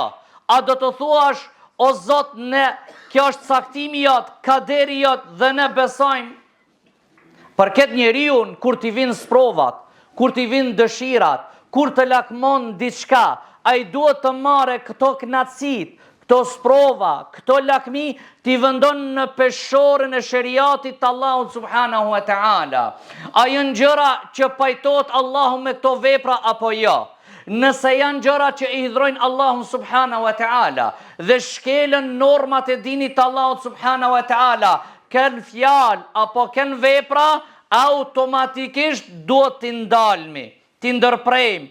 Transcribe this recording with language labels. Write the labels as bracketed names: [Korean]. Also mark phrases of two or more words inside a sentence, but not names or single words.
[Albanian] A do të thuash, o Zot, ne kjo është caktimi jot, kaderi jot dhe ne besojmë? Për këtë njeriun, kur t'i vinë sprovat, kur t'i vinë dëshirat, kur të lakmon diçka, ai duhet të marrë këto kënaqësit, këto sprova, këto lakmi, t'i vendon në peshorën e sheriatit të Allahut [Arabic] سبحانه وتعالى. [Albanian] A janë gjëra që pajtohet Allahu me këto vepra apo jo? Nëse janë gjëra që I hidhrojnë Allahun [Arabic] سبحانه وتعالى [Albanian] dhe shkelën normat e dinit të Allahut [Arabic] سبحانه وتعالى, [Albanian] kënë fjalë apo kënë vepra, automatikisht duhet t'i ndalmi, t'i ndërprejmë.